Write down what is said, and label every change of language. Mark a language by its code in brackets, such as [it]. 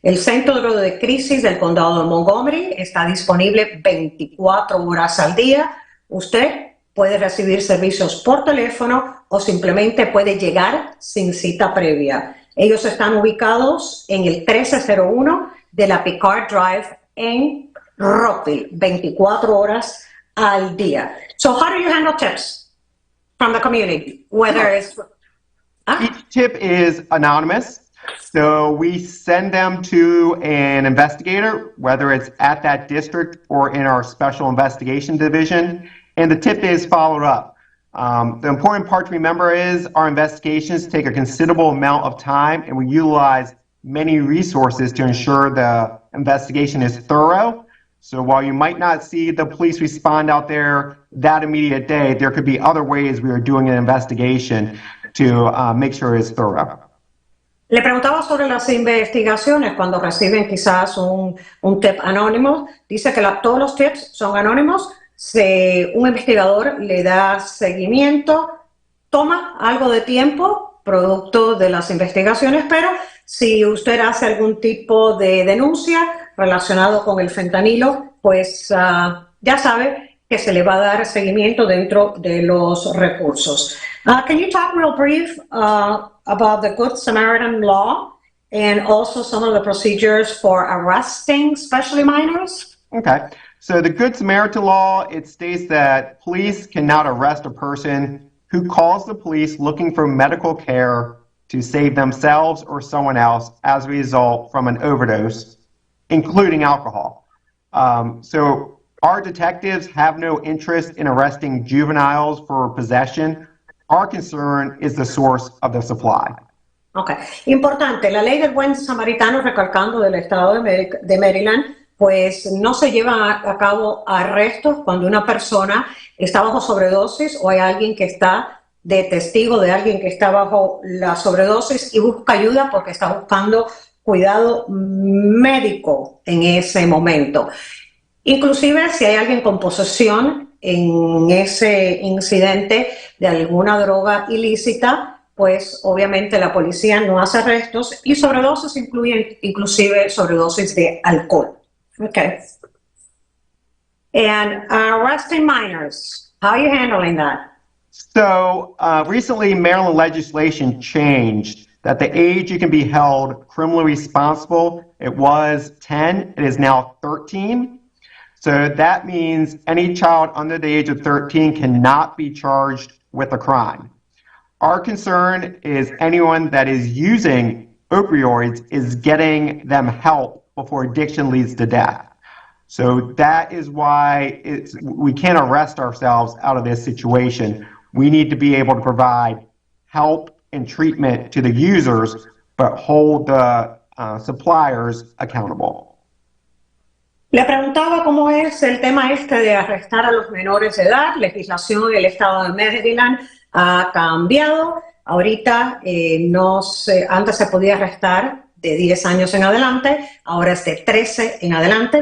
[es] El Centro de Crisis del Condado de Montgomery está disponible 24 horas al día. Usted puede recibir servicios por teléfono o simplemente puede llegar sin cita previa. Ellos están ubicados en el 1301 de la Picard Drive en Rockville, 24 horas al día. [en] So how do you handle tips from the community? Whether it's... Each tip is anonymous. So we send them to an investigator, whether it's at that district or in our special investigation division, and the tip is followed up. The important part to remember is our investigations take a considerable amount of time, and we utilize many resources to ensure the investigation is thorough. So while you might not see the police respond out there that immediate day, there could be other ways we are doing an investigation to make sure it's thorough. [es] Le preguntaba sobre las investigaciones cuando reciben quizás un tip anónimo. Dice que todos los tips son anónimos. Un investigador le da seguimiento, toma algo de tiempo, producto de las investigaciones, pero si usted hace algún tipo de denuncia relacionado con el fentanilo, pues ya sabe que se le va a dar seguimiento dentro de los recursos. [en] Can you talk real brief about the Good Samaritan law and also some of the procedures for arresting, especially minors? Okay. So the Good Samaritan law, it states that police cannot arrest a person who calls the police looking for medical care to save themselves or someone else as a result from an overdose, including alcohol. So our detectives have no interest in arresting juveniles for possession. Our concern is the source of the supply. Okay. [es] Importante, la ley del buen samaritano, recalcando del estado de Maryland, pues no se llevan a cabo arrestos cuando una persona está bajo sobredosis o hay alguien que está de testigo de alguien que está bajo la sobredosis y busca ayuda porque está buscando cuidado médico en ese momento. Inclusive si hay alguien con posesión en ese incidente de alguna droga ilícita, pues obviamente la policía no hace arrestos y sobredosis incluyen inclusive sobredosis de alcohol. [en] Okay. And arresting minors, how are you handling that? So recently Maryland legislation changed that the age you can be held criminally responsible, it was 10, it is now 13. So that means any child under the age of 13 cannot be charged with a crime. Our concern is anyone that is using opioids is getting them help before addiction leads to death. So that is why we can't arrest ourselves out of this situation. We need to be able to provide help and treatment to the users, but hold the suppliers accountable. [es] Le preguntaba cómo es el tema de arrestar a los menores de edad. Legislación del estado de Maryland ha cambiado. Ahorita antes se podía arrestar de 10 años en adelante, ahora es de 13 en adelante.